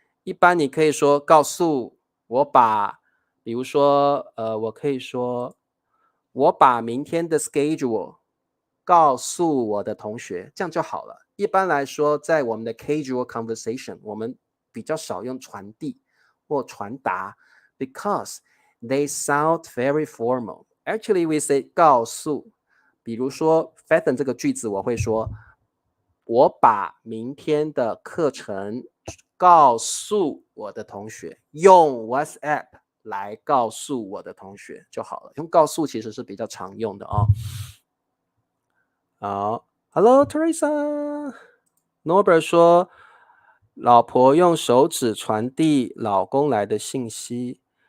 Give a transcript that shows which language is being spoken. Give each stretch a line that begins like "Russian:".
Chinese: 一般你可以说告诉我把，比如说我可以说我把明天的 schedule 告诉我的同学，这样就好了。一般来说，在我们的 casual conversation， 我们比较少用传递或传达
English: because they sound very formal. Actually, we say 告诉。
Chinese: 比如说 fathom 这个句子，我会说我把明天的课程告诉我的同学，用 WhatsApp 来告诉我的同学就好了。用告诉其实是比较常用的好 ，Hello Teresa。Norbert 说，老婆用手指传递老公来的信息。